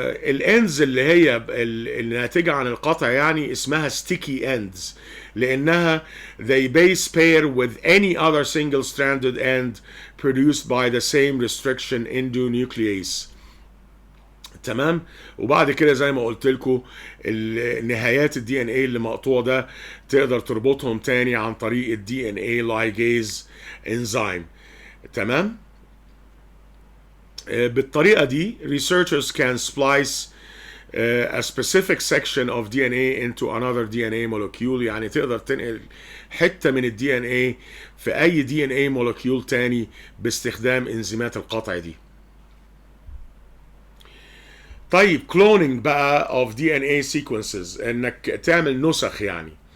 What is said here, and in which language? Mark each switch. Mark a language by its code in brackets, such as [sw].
[ar] الاندز اللي هي الناتجة عن القطع يعني اسمها [en] sticky ends، [ar] لانها [en] they base pair with any other single stranded end produced by the same restriction endonuclease. [ar] تمام. وبعد كده زي ما قلت لكم نهايات الدي ان اي اللي مقطوع ده تقدر تربطهم تاني عن طريق الدي ان اي لايجيز انزيم. تمام. بالطريقة دي [en] researchers can splice a specific section of DNA into another DNA molecule. [ar] يعني تقدر تنقل حتة من الدي ان اي في اي دي ان اي molecule تاني باستخدام انزيمات القطع دي. طيب cloning بقى [en] of DNA sequences، [ar] انك تعمل نسخ يعني.